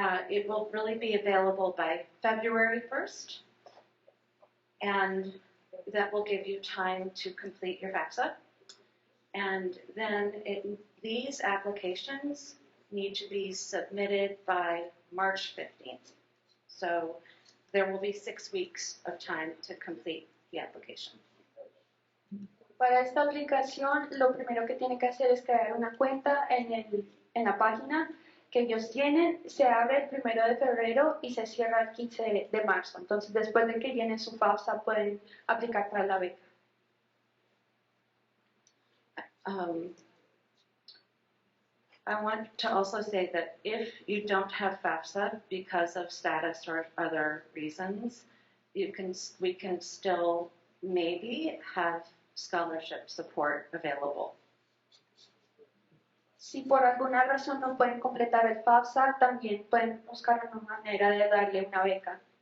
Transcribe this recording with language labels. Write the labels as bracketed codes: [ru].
[en] It will really be available by February 1st, and that will give you time to complete your FAFSA. And then these applications need to be submitted by March 15th. So there will be 6 weeks of time to complete the application. [es] Para esta aplicación, lo primero que tiene que hacer es crear una cuenta en la página que ellos tienen. Se abre el 1 de febrero y se cierra el 15 de marzo. Entonces, después de que llenen su FAFSA, pueden aplicar para la beca. [en] I want to also say that if you don't have FAFSA because of status or other reasons, we can still maybe have scholarship support available. [es] Si por alguna razón no pueden completar el FAFSA, también pueden buscar una manera de darle una beca.